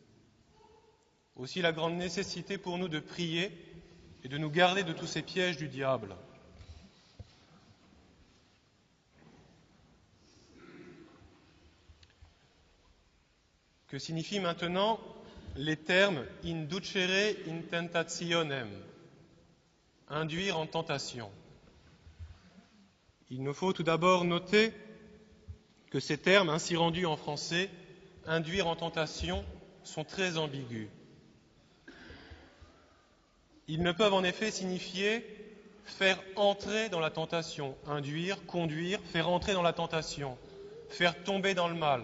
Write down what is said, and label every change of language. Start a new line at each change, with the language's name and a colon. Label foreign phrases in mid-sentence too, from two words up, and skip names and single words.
French: Aussi la grande nécessité pour nous de prier et de nous garder de tous ces pièges du diable. Que signifient maintenant les termes
Latin: inducere in tentationem,
French: induire en tentation? Il nous faut tout d'abord noter que ces termes, ainsi rendus en français, induire en tentation, sont très ambigus. Ils ne peuvent en effet signifier faire entrer dans la tentation, induire, conduire, faire entrer dans la tentation, faire tomber dans le mal.